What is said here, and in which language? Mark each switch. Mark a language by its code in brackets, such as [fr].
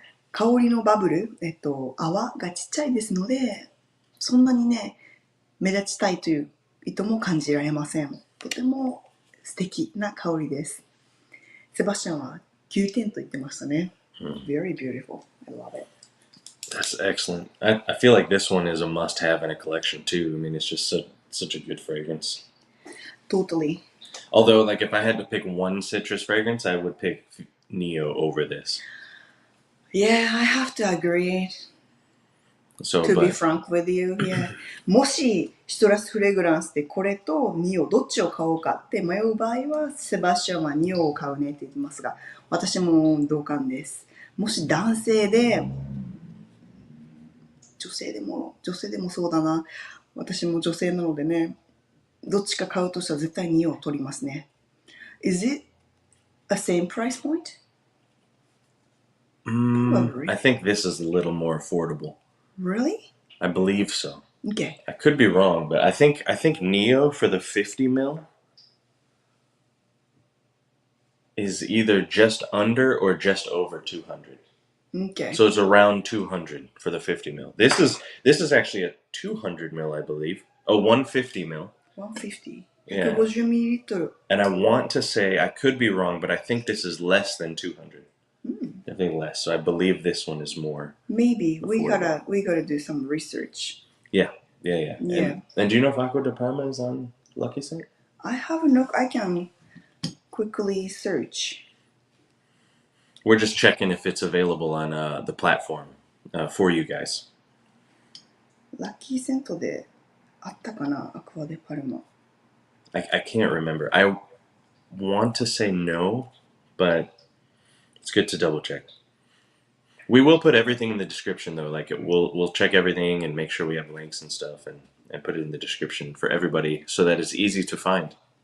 [ja] 香りのバブル、泡がちっちゃいですので、そんなにね、目立ちたいという意図も感じられません。とても素敵な香りです。セバスチャンは9点と言ってましたね。 [en] Very beautiful. I love it. That's excellent. I feel like this one is a must-have in a collection too. I mean, it's just such a good fragrance. Totally. Although, like, if I had to pick one citrus fragrance, I would pick Neo over this. Yeah, I have to agree. So, To be but frank with you, yeah. [ja] もしシトラスフレグランスでこれとニオどっちを買おうかって迷う場合はセバスチャンはニオを買うねって言ってますが、私も同感です。もし男性で女性でもそうだな。私も女性なのでね、どっちか買うとしたら絶対ニオを取りますね。 [en] Is it a same price point? I think this is a little more affordable. Really? I believe so. Okay. I could be wrong, but I think Neo for the 50 mil is either just under or just over 200. Okay. So it's around 200 for the 50 mil. This is actually a 200 mil, I believe. A 150 mil. 150. Yeah. [ja] 150ミリリットル。 [en] And I want to say, I could be wrong, but I think this is less than 200. I think less. So I believe this one is more. Maybe we affordable. gotta do some research. Yeah. Yeah. And do you know if Acqua de Parma is on Lucky Scent? I have a look. I can quickly search. We're just checking if it's available on the platform for you guys. [ja] ラッキーセントであったかな、アクアデパルマ。 [en] I can't remember. I want to say no, but it's good to double check. We will put everything in the description though. Like we'll check everything and make sure we have links and stuff and put it in the description for everybody so that it's easy to find.